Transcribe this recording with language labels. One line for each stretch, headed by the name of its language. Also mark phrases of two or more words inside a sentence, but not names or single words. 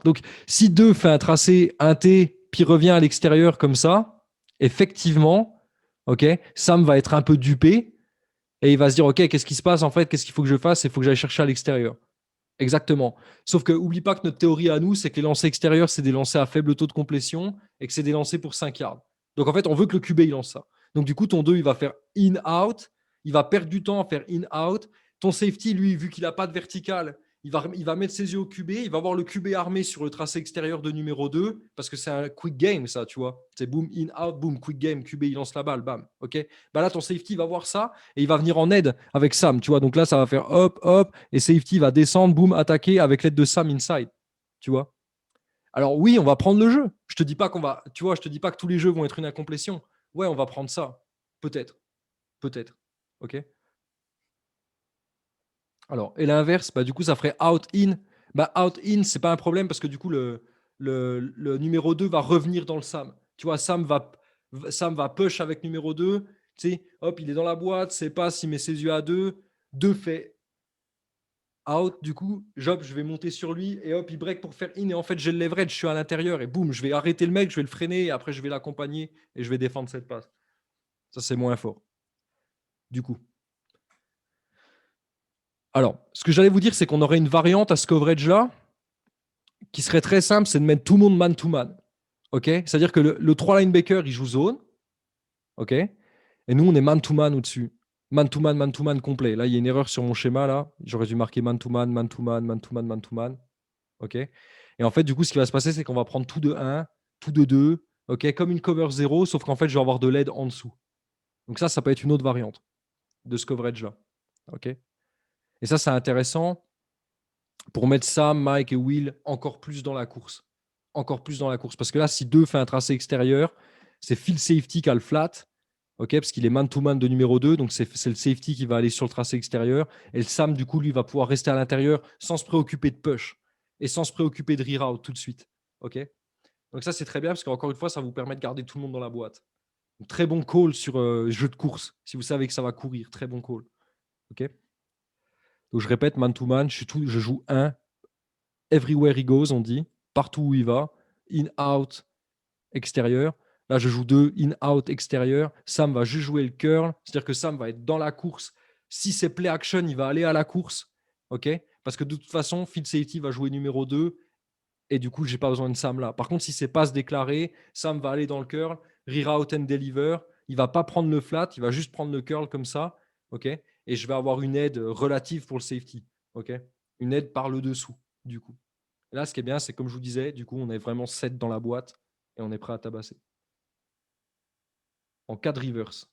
French: Donc, si 2 fait un tracé inté, puis revient à l'extérieur comme ça, effectivement, ok, Sam va être un peu dupé, et il va se dire, ok, qu'est-ce qui se passe en fait? Qu'est-ce qu'il faut que je fasse? Il faut que j'aille chercher à l'extérieur. Exactement. Sauf que oublie pas que notre théorie à nous, c'est que les lancers extérieurs, c'est des lancers à faible taux de complétion et que c'est des lancers pour 5 yards. Donc en fait, on veut que le QB il lance ça. Donc du coup, ton 2, il va faire
English: in-out.
French: Il va perdre du temps à faire
English: in-out.
French: Ton safety, lui, vu qu'il n'a pas de vertical, il va mettre ses yeux au QB. Il va voir le QB armé sur le tracé extérieur de numéro 2 parce que c'est un
English: quick game,
French: ça, tu vois. C'est boom,
English: in-out,
French: boom,
English: quick game.
French: QB, il lance la balle, bam. OK. Bah là, ton safety va voir ça et il va venir en aide avec Sam, tu vois. Donc là, ça va faire hop, hop, et safety va descendre, boom, attaquer avec l'aide de Sam inside, tu vois. Alors oui, on va prendre le jeu. Je te dis pas qu'on va, tu vois, je te dis pas que tous les jeux vont être une incomplétion. Ouais, on va prendre ça, peut-être, peut-être, ok. Alors et l'inverse, bah du coup ça ferait
English: out in.
French: Bah
English: out in,
French: c'est pas un problème parce que du coup le numéro 2 va revenir dans le Sam. Tu vois, Sam va push avec numéro 2. Tu sais, hop, il est dans la boîte, c'est pas s'il met ses yeux à 2. 2 fait out, du coup, Job, je vais monter sur lui et hop, il break pour faire in. Et en fait, j'ai le leverage, je suis à l'intérieur et boum, je vais arrêter le mec, je vais le freiner et après, je vais l'accompagner et je vais défendre cette passe. Ça, c'est moins fort. Du coup. Alors, ce que j'allais vous dire, c'est qu'on aurait une variante à ce coverage-là qui serait très simple, c'est de mettre tout le monde
English: man-to-man.
French: OK? C'est-à-dire que le 3 linebacker, il joue zone. OK? Et nous, on est
English: man-to-man
French: au-dessus.
English: Man-to-man, man-to-man complet.
French: Là, il y a une erreur sur mon schéma. Là, j'aurais dû marquer
English: man-to-man, man-to-man, man-to-man, man-to-man.
French: OK? Et en fait, du coup, ce qui va se passer, c'est qu'on va prendre tout de 1, tout de 2, OK? Comme une cover 0, sauf qu'en fait, je vais avoir de l'aide en dessous. Donc ça peut être une autre variante de ce coverage-là. OK? Et ça, c'est intéressant pour mettre Sam, Mike et Will encore plus dans la course. Encore plus dans la course. Parce que là, si 2 fait un tracé extérieur, c'est Phil Safety qui a le flat. OK, parce qu'il est
English: man-to-man
French: de numéro 2, donc c'est le safety qui va aller sur le tracé extérieur. Et le Sam, du coup, lui, va pouvoir rester à l'intérieur sans se préoccuper de push et sans se préoccuper de reroute tout de suite. OK, donc ça, c'est très bien parce qu'encore une fois, ça vous permet de garder tout le monde dans la boîte. Donc, très bon call sur jeu de course. Si vous savez que ça va courir, très bon call. OK, donc je répète, man-to-man, je joue 1.
English: Everywhere he goes,
French: on dit. Partout où il va.
English: In, out,
French: extérieur. Là, je joue 2,
English: in, out,
French: extérieur. Sam va juste jouer le curl. C'est-à-dire que Sam va être dans la course. Si c'est
English: play action,
French: il va aller à la course. OK? Parce que de toute façon,
English: field safety
French: va jouer numéro 2. Et du coup, je n'ai pas besoin de Sam là. Par contre, si c'est passe déclaré, Sam va aller dans le curl,
English: reroute and deliver.
French: Il ne va pas prendre le flat, il va juste prendre le curl comme ça. OK? Et je vais avoir une aide relative pour le safety. OK? Une aide par le dessous, du coup. Et là, ce qui est bien, c'est comme je vous disais, du coup, on est vraiment 7 dans la boîte et on est prêt à tabasser. En cas de reverse.